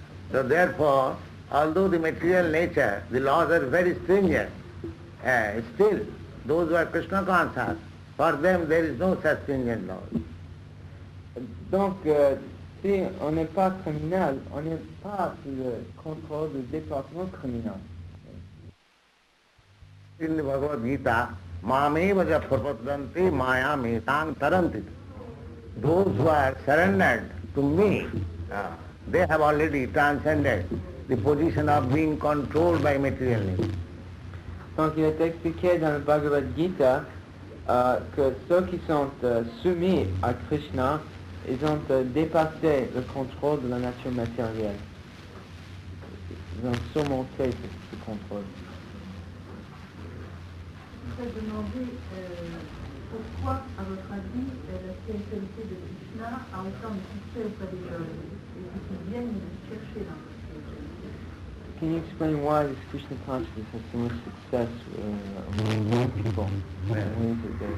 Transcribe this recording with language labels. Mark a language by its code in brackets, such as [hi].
[en] So therefore, although the material nature, the laws are very stringent, still those who are Krishna conscious, for them there is no such stringent laws. [fr] Donc, si on n'est pas criminel, on n'est pas sous le contrôle du département criminel. [en] In the Bhagavad Gita, [sa] Mameva Japrapadanti Maya Metang Taranti. [en] Those who are surrendered to me, they have already transcended the position of being controlled by material nature. [fr] Donc il est expliqué dans le Bhagavad Gita que ceux qui sont soumis à Krishna, ils ont dépassé le contrôle de la nature matérielle. Ils ont surmonté ce contrôle. Je voudrais demander pourquoi, à votre avis, la spiritualité de Krishna a autant de succès auprès des jeunes et qui viennent chercher dans la spiritualité. [en] Can you explain why this Krishna consciousness has so much success among young people?